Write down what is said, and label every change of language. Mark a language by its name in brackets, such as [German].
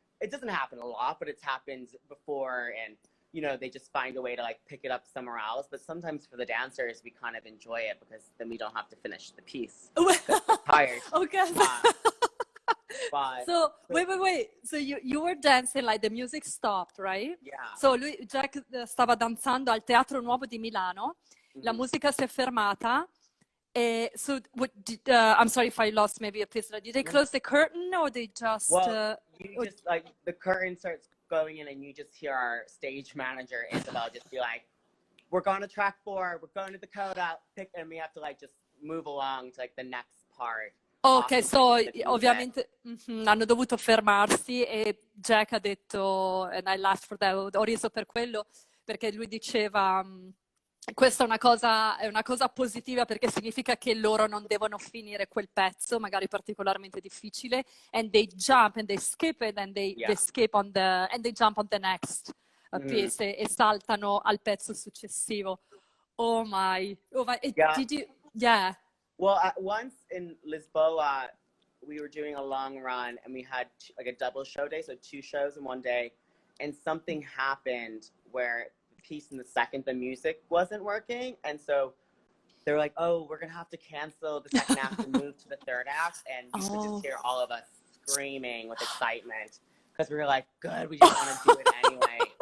[English] It doesn't happen a lot, but it's happened before, and you know, they just find a way to like pick it up somewhere else. But sometimes for the dancers, we kind of enjoy it because then we don't have to finish the piece. We're tired. Okay. But, so wait. So you were dancing, like the music stopped, right? Yeah. [Italian] So Jack stava danzando al Teatro Nuovo di Milano. La musica si è fermata. [English] So I'm sorry if I lost maybe a piece. Did they close the curtain or they just... Well, you just like the curtain starts going in and you just hear our stage manager Isabel just be like, we're going to track 4, we're going to the coda, and we have to like just move along to like the next part. [Italian] Ok, so ovviamente hanno dovuto fermarsi e Jack ha detto, [English] and I laughed for that, [Italian] ho riso per quello, perché lui diceva, questa è una cosa positiva perché significa che loro non devono finire quel pezzo, magari particolarmente difficile, [English] and they jump and they skip it and they skip on the, and they jump on the next piece [Italian] e saltano al pezzo successivo. [English] Oh my. Did you, Well, once in Lisboa, we were doing a long run and we had like a double show day, so 2 shows in one day, and something happened where the piece in the second, the music wasn't working, and so they were like, oh, we're going to have to cancel the second act and move to the third act, and you could just hear all of us screaming with excitement, because we were like, good, we just want to do it anyway.